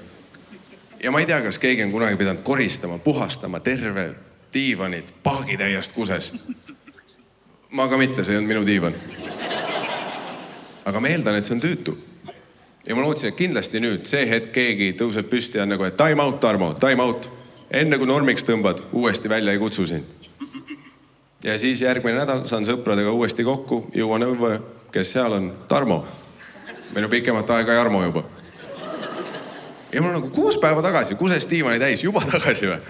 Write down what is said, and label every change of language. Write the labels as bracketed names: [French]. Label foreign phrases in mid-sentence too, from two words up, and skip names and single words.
[Estonian] Ja ma ei tea, kas keegi on kunagi pidanud koristama, puhastama terve diivanit paagitäiest kusest. Ma ka mitte, see on minu diivan. Aga ma eeldan, et see on tüütu. Ja ma lootsin, et kindlasti nüüd see hetk keegi tõuseb püsti ja on nagu, et [English] time out, [Estonian] Tarmo, [English] time out. [Estonian] Enne kui normiks tõmbad, uuesti välja ei kutsu sind. Ja siis järgmine nädal saan sõpradega uuesti kokku, jõuan õue, kes seal on? Tarmo. Meil on pikemat aega Jarmo juba. Ja mul on nagu 6 päeva tagasi, kuses diivani täis, juba tagasi või?